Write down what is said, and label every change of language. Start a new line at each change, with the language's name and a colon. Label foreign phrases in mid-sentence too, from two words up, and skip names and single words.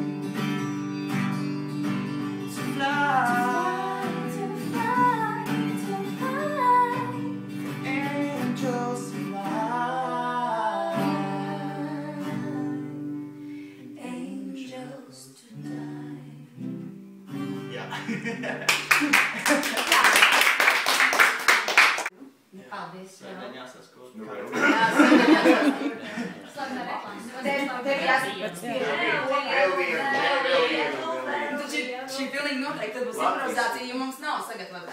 English: to fly. To fly, to fly. Angels fly. Angels to die.
Latvian: Jā. Paldies. Svētdien jāsaskot. Šī pilnīgi noteikti tad būs improvizācija, jo mums nav sagatavota.